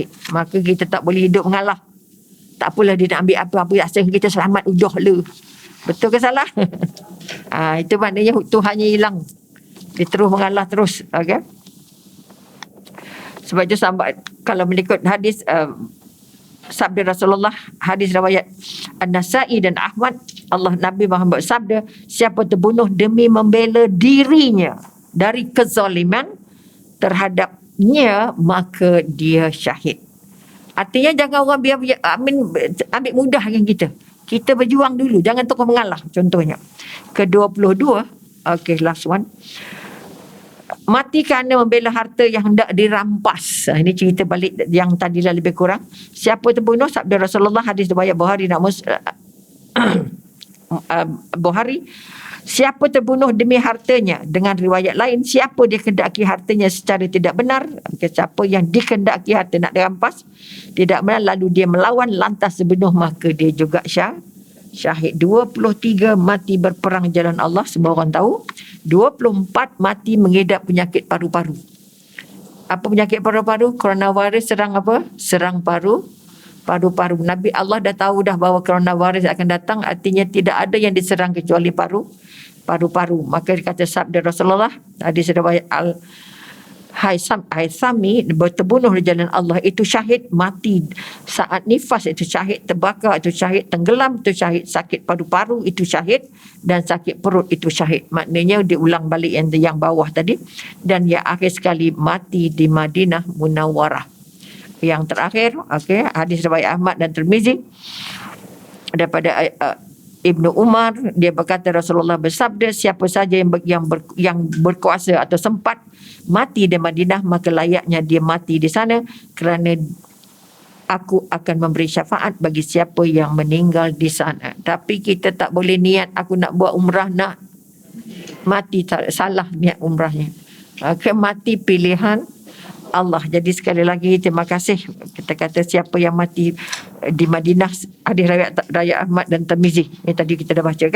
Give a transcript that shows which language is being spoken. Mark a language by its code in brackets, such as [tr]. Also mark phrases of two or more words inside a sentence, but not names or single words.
[ms] Maka kita tak boleh hidup mengalah. Tak apalah dia nak ambil apa-apa, asal kita selamat, udah le. Betul ke salah? Itu maknanya Tuhannya hilang. Dia terus mengalah terus. Okay? Sebab itu kalau mengikut hadis sabda Rasulullah, hadis riwayat An-Nasa'i dan Ahmad, Nabi Muhammad sabda, siapa terbunuh demi membela dirinya dari kezaliman terhadapnya, maka dia syahid. Artinya jangan orang biar ambil mudah dengan kita. Kita berjuang dulu, jangan terus mengalah. Contohnya ke-22. [en] Okay, last one. [ms] Mati kerana membela harta yang hendak dirampas. Ini cerita balik yang tadi lah lebih kurang. Siapa terbunuh, sabda Rasulullah, hadis riwayat Bukhari dan Bukhari, siapa terbunuh demi hartanya. Dengan riwayat lain, siapa dia kendaki hartanya secara tidak benar. Siapa yang dikendaki harta nak dirampas tidak benar, lalu dia melawan lantas sebunuh, maka dia juga syahid. 23 mati berperang jalan Allah, semua orang tahu. 24 mati mengidap penyakit paru-paru. Apa penyakit paru-paru? Coronavirus serang apa? Serang paru-paru. Nabi Allah dah tahu dah bahawa coronavirus akan datang, artinya tidak ada yang diserang kecuali paru-paru. Maka dikata sabda Rasulullah, hadis riwayat Haisami terbunuh di jalan Allah, itu syahid mati saat nifas, itu syahid terbakar, itu syahid tenggelam, itu syahid sakit paru-paru, itu syahid, dan sakit perut, itu syahid. Maknanya diulang balik yang bawah tadi. Dan yang akhir sekali mati di Madinah Munawwarah. Yang terakhir, hadis riwayat Ahmad dan Tirmizi daripada Ibnu Umar, dia berkata Rasulullah bersabda, siapa saja yang berkuasa atau sempat mati di Madinah, maka layaknya dia mati di sana, kerana aku akan memberi syafaat bagi siapa yang meninggal di sana. Tapi kita tak boleh niat aku nak buat umrah nak mati, salah niat umrahnya. Mati pilihan Allah. Jadi sekali lagi terima kasih. Kita kata siapa yang mati di Madinah, hadis riwayat Ahmad dan Tirmizi yang tadi kita dah baca kan.